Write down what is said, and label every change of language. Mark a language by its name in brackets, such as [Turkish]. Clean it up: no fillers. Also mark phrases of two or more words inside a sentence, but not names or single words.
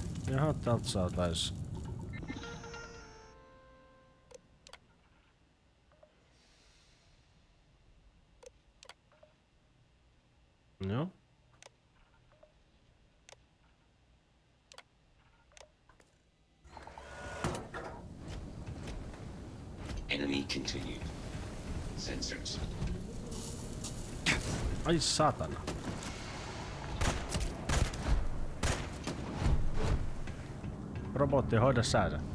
[Finnish] Jaha, täältä saatais. Joo. [English] Enemy continued. Sensors. [Finnish] Ai saatana. Robotti, hoida säädä.